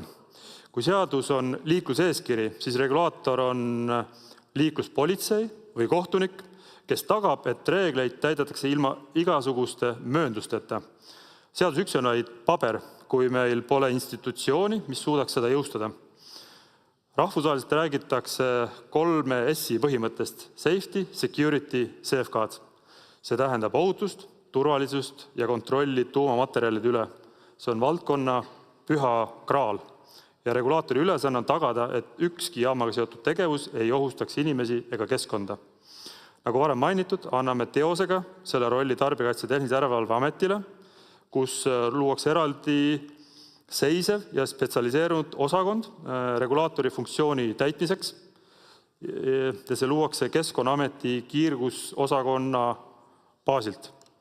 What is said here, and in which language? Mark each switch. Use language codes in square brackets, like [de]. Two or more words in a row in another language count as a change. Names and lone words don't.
[et] Kui seadus on liikluseeskiri, siis regulaator on liikluspolitsei või kohtunik, kes tagab, et reegleid täidetakse ilma igasuguste mööndusteta. Seadus üks on vaid paber, kui meil pole institutsiooni, mis suudaks seda jõustada. Rahvusvaheliselt räägitakse 3 S-i põhimõttest: [en] safety, security, safeguard. [et] See tähendab ohutust, turvalisust ja kontrolli tuumamaterjalide üle. See on valdkonna püha kraal ja regulaatori ülesanne on tagada, et ükski jaamaga seotud tegevus ei ohustaks inimesi ega keskkonda. Nagu varem mainitud, anname teosega selle rolli Tarbijakaitse ja Tehnilise Järelevalve Ametile, kus luuakse eraldi seisev ja spetsialiseerunud osakond regulaatori funktsiooni täitmiseks ja see luuakse Keskkonnaameti kiirgusosakonna baasilt.